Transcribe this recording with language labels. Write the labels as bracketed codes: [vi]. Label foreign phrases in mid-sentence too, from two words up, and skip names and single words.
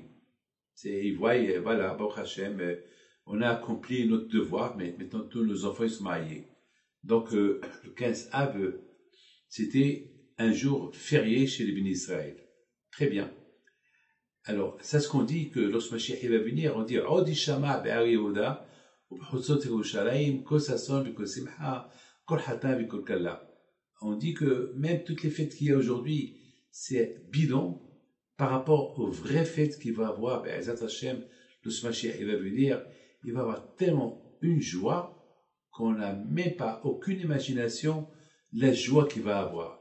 [fr] Ils voient, voilà, [he] ברוך השם, [fr] on a accompli notre devoir, mais maintenant tous nos enfants ils sont mariés. Donc, le 15 Av, c'était un jour férié chez les bénis Israël. Très bien. Alors, c'est ce qu'on dit que lorsque Mashiach va venir, on dit [he] עוד ישמע בערי יהודה ובחוצות ירושלים קול ששון וקול שמחה קול חתן וקול כלה. [fr] On dit que même toutes les fêtes qu'il y a aujourd'hui, c'est bidon par rapport aux vraies fêtes qu'il va avoir. [he] בעזרת השם, [fr] lorsque Mashiach va venir, il va avoir tellement une joie qu'on n'a même pas aucune imagination la joie qu'il va avoir.